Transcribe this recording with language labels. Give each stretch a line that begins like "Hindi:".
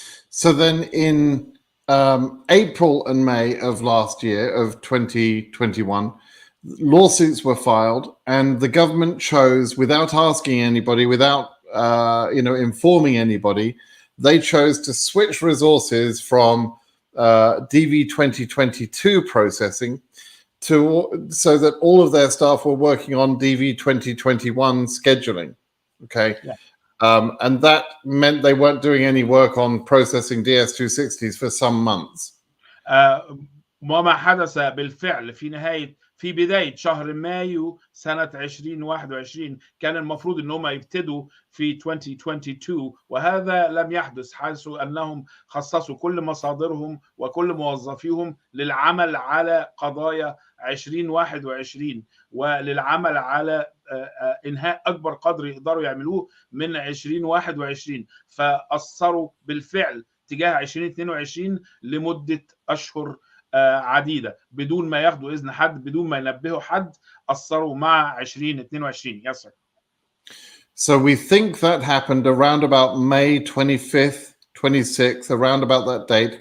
English: So then in April and May of last year, of 2021, lawsuits were filed, and the government chose, without asking anybody, without informing anybody, they chose to switch resources from DV 2022 processing so that all of their staff were working on DV 2021 scheduling. Okay. Yeah. And that meant they weren't doing any work on processing DS260s for some months.
Arabic: وما حدث بالفعل في بداية شهر مايو سنة 2021 كان المفروض أنهم يبتدوا في 2022 وهذا لم يحدث حيث أنهم خصصوا كل مصادرهم وكل موظفيهم للعمل على قضايا 2021 وللعمل على إنهاء أكبر قدر يقدروا يعملوه من 2021 فأثروا بالفعل تجاه 2022 لمدة أشهر عديدة بدون ما ياخدوا إذن حد بدون ما ينبهوا حد أثروا مع 2022.
English: Yes, sir. So we think that happened around about May 25th, 26th, around about that date.